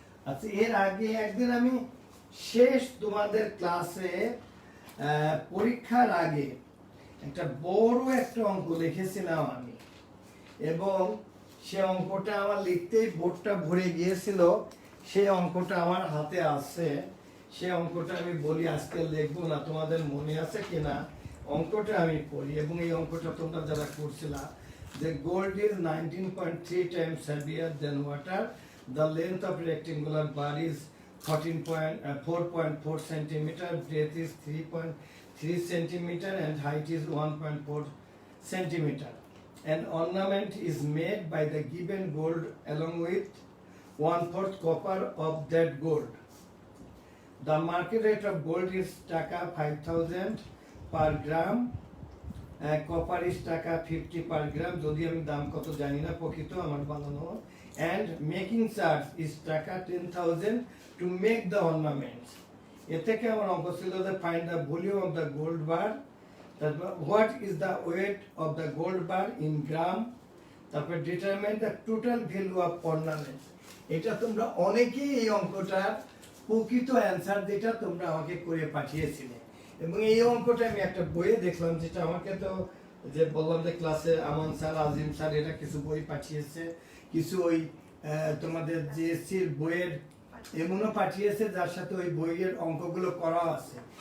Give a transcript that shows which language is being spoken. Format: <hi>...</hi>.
<bn>আচ্ছা এর আগে একদিন আমি শেষ তোমাদের ক্লাসে পরীক্ষার আগে একটা বড় একটা অঙ্ক লিখেছিলাম আমি, এবং সে অঙ্কটা আমার লিখতেই বোর্ডটা ভরে গিয়েছিল, সেই অঙ্কটা আমার হাতে আছে, সে অঙ্কটা আমি বলি আজকে লিখবো না, তোমাদের মনে আছে কিনা অঙ্কটা আমি পড়ি। এবং এই অঙ্কটা তোমরা যারা করছিলা যে</bn> <en>Gold is 19.3 times heavier than water, the length of rectangular bar is 4.4 centimeter, breadth is 3.3 centimeter and height is 1.4 centimeter. An ornament is made by the given gold along with 1/4 copper of that gold. The market rate of gold is taka 5,000 per gram, copper is taka 50 per gram,</en> <bn>যদি আমি দাম কত জানি না, প্রকৃত আমার বানানো,</bn> <en>and making charge is taka 10,000 to make the ornaments.</en> <bn>এ থেকে আমার অঙ্ক ছিল যে</bn> <en>find the volume of the gold bar, তারপর what is the weight of the gold bar in gram, তারপর determine the total value of ornaments.</en> <bn>এটা তোমরা অনেকেই এই অঙ্কটার প্রকৃত অ্যান্সার যেটা তোমরা আমাকে করে পাঠিয়েছিলে, এবং এই অঙ্কটা আমি একটা বইয়ে দেখলাম, যেটা আমাকে তো যে বললাম যে ক্লাসে আমান স্যার, আজিম স্যার এরা কিছু বই পাঠিয়েছে, কিছু ওই তোমাদের জিএসসির বইয়ের এমনও পাঠিয়েছে যার সাথে ওই বইয়ের অঙ্কগুলো করা আছে।</bn>